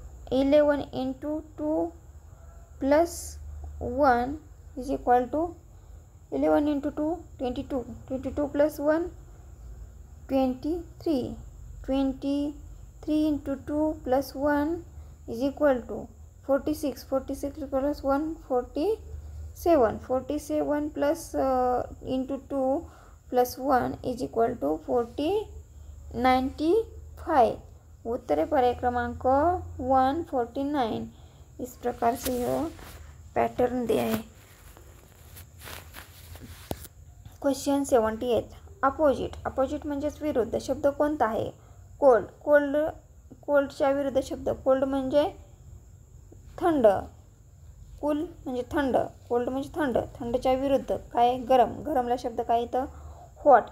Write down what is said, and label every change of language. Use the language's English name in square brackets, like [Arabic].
[English] 11 into 2 plus 1 is equal to 11 into 2 22, 22 plus 1 23, 23 into 2 plus 1 is equal to 46, 46 plus 1 47, 47 plus into 2 plus 1 is equal to 95. [Hindi] उत्तर है पर्याय क्रमांक 149. इस प्रकार से यह पैटर्न दिया है. [English] Question 78. Opposite. [Marathi] अपोजिट म्हणजेच विरुद्ध शब्द कोणता आहे? कोल्ड. कोल्डच्या विरुद्ध शब्द. कोल्ड म्हणजे थंड. कूल म्हणजे थंड. कोल्ड म्हणजे थंड. थंडच्या विरुद्ध काय? गरम. गरमला शब्द काय येतं? हॉट.